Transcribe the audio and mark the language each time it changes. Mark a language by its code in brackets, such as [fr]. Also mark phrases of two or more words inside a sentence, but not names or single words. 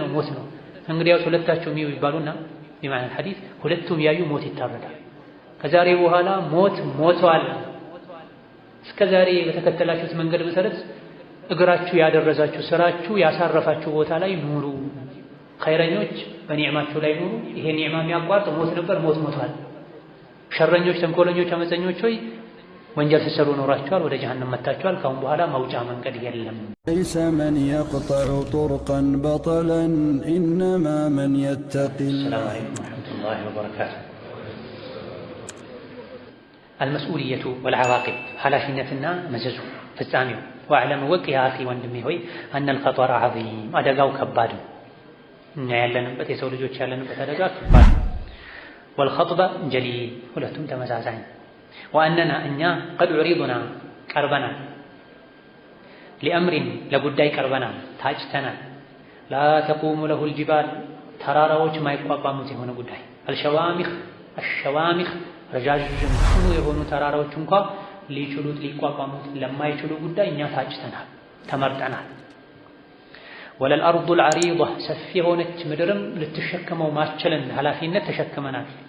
[am] ሞት ነው። እንግዲያውስ ሁለታቸው የሚው ይባሉና በማለት ሐዲስ ሁለቱም ያዩ ሞት ይታረዳል። ከዛሬ በኋላ ሞት ሞቷል፣ እስከ ዛሬ በተከተላችሁት መንገድ መሰረት እግራችሁ ያደረዛችሁ ስራችሁ ያሳረፋችሁ ቦታ ላይ ኑሩ፣ ኸይረኞች በኒዕማችሁ ላይ ኑሩ። ይሄ ኒዕማ የሚያቋርጥ ሞት ነበር፣ ሞት ሞቷል። ሸረኞች፣ ተንኮለኞች፣ አመፀኞች ሆይ ወንጀል ሲሰሩ ኖራችኋል፣ ወደ ጀሃነም መጣችኋል። ካሁን በኋላ መውጫ መንገድ የለም። [ar] ليس من يقطع طرقا بطلا إنما من يتقي. السلام عليكم ورحمة الله وبركاته. المسؤولية والعواقب [am] ኃላፊነትና መዘዙ ፍጻሜው واعلم ወቅ [ar] يا اخي [am] ወንድሜ ሆይ [ar] ان الخطر عظيم [am] አደጋው ከባድ ነው። እኛ ያለንበት የሰው ልጆች ያለንበት አደጋ ከባድ ነው። [ar] والخطبة جليل [am] ሁለቱም ተመሳሳይ ነው። وأننا እኛ [ar] قد عرضنا [am] ቀርበናል لأمر ለጉዳይ ቀርበናል ታጭተናል [ar] لا تقوم له الجبال [am] ተራራዎች ማይቋቋሙት የሆነ ጉዳይ الشوامخ ረጃጅም ጽኑ የሆኑ ተራራዎች እንኳን ሊችሉት ሊቋቋሙት ለማይችሉ ጉዳይ እኛ ታጭተናል ተመርጠናል። [ar] والأرض [am] العريضة ሰፊ የሆነች ምድርም ልትሸከመው ማስችልን ኃላፊነት ተሸክመናል።